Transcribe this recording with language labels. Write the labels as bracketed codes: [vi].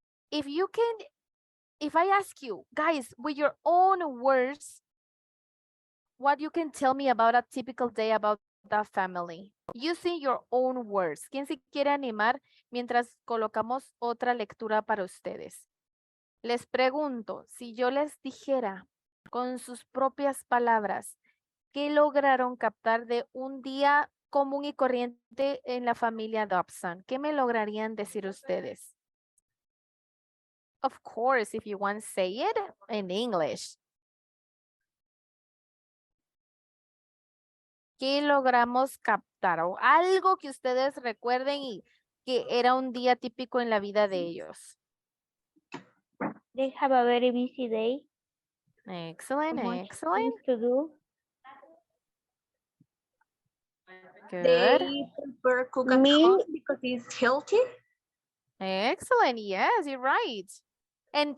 [en] If I ask you, guys, with your own words, what you can tell me about a typical day about that family, using your own words. [es] ¿Quién se quiere animar mientras colocamos otra lectura para ustedes? Les pregunto, si yo les dijera con sus propias palabras, ¿qué lograron captar de un día común y corriente en la familia Dobson? ¿Qué me lograrían decir ustedes? [en] Of course, if you want, say it in English. [es] ¿Qué logramos captar? O algo que ustedes recuerden y que era un día típico en la vida de ellos. [en] They have a very busy day. Excellent, Much excellent. things to do. Good. They prefer cook at Me- home because it's healthy. Excellent. Yes, you're right. And